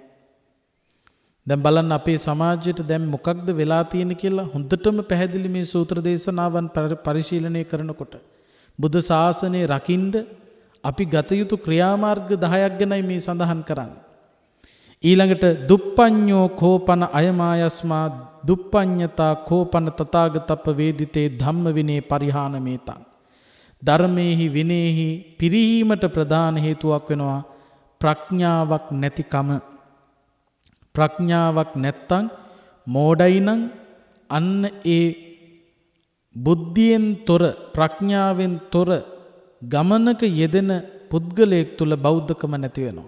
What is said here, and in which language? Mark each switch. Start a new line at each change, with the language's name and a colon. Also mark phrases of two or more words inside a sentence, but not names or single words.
Sinhala: දැන් බලන්න අපේ සමාජයට දැන් මොකක්ද වෙලා තියෙන්නේ කියලා හොඳටම පැහැදිලි මේ සූත්‍ර දේශනාවන් පරිශීලනය කරනකොට. බුද්ධ ශාසනය රකින්න අපි ගත යුතු ක්‍රියාමාර්ග 10ක් ගැනයි මේ සඳහන් කරන්නේ.
Pali: ඊළඟට දුප්පඤ්ඤෝ කෝපන අයමායස්මා දුප්පඤ්ඤතා කෝපන තථාගතප්ප වේදිතේ ධම්ම විනේ පරිහානමේතං.
Sinhala: ධර්මයේහි විනයෙහි පිරිහීමට ප්‍රධාන හේතුවක් වෙනවා ප්‍රඥාවක් නැතිකම. ප්‍රඥාවක් නැත්තම් මෝඩයි නම් අන්න ඒ බුද්ධියෙන් තොර, ප්‍රඥාවෙන් තොර ගමනක යෙදෙන පුද්ගලයෙක් තුල බෞද්ධකම නැති වෙනවා.